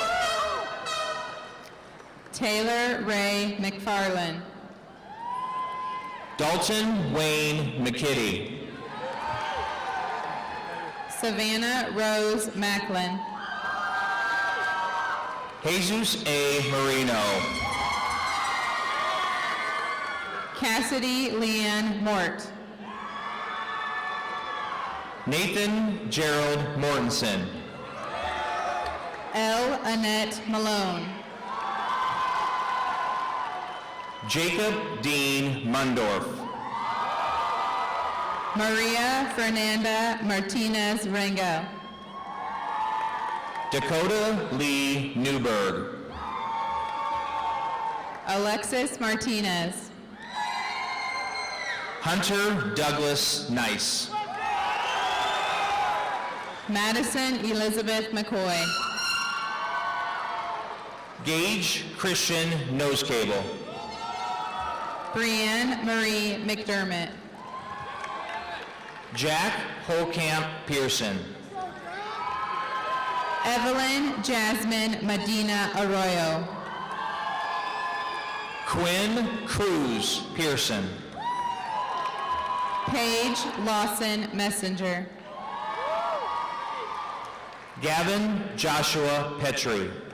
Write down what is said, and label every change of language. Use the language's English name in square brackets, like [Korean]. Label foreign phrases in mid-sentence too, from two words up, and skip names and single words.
[English] Taylor Ray McFarland. Dalton Wayne McKitty. Savannah Rose Macklin. Jesus A. Marino. Cassidy Leanne Mort. Nathan Gerald Mortensen. L. Annette Malone. Jacob Dean Mundorf. Maria Fernanda Martinez Rango. Dakota Lee Newberg. Alexis Martinez. Hunter Douglas Nice. Madison Elizabeth McCoy. Gage Christian Nosecable. Brianne Marie McDermott. Jack Holcamp Pearson. Evelyn Jasmine Medina Arroyo. Quinn Cruz Pearson. Paige Lawson Messenger. Gavin Joshua Petrie.